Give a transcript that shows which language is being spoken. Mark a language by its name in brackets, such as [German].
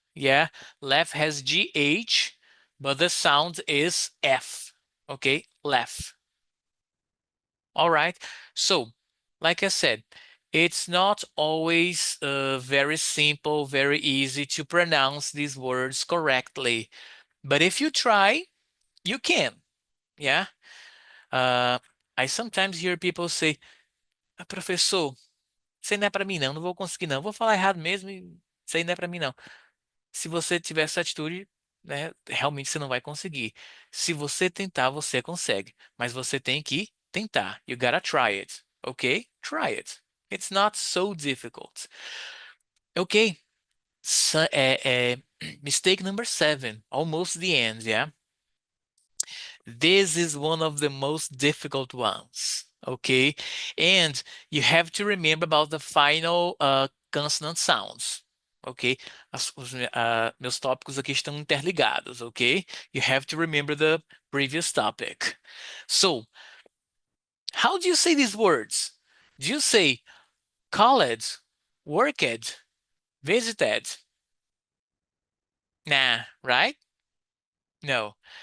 [English] Yeah, laugh has GH, but the sound is F. Okay, laugh. All right. So, like I said, it's not always very simple, very easy to pronounce these words correctly. But if you try, you can. Yeah. Uh, I sometimes hear people say, [Portuguese] "Ah, professor, isso aí não é para mim não, não vou conseguir não. Vou falar errado mesmo e isso aí não é para mim não." Se você tiver essa atitude, né, realmente você não vai conseguir. Se você tentar, você consegue. Mas você tem que tentar. [English] You gotta try it. Okay? Try it. It's not so difficult. Okay. So, mistake number 7. Almost the end, yeah? This is one of the most difficult ones. Okay? And you have to remember about the final consonant sounds. Ok? [Portuguese] Meus tópicos aqui estão interligados, ok? [English] You have to remember the previous topic. So, how do you say these words? Do you say called, worked, visited? Nah, right? No.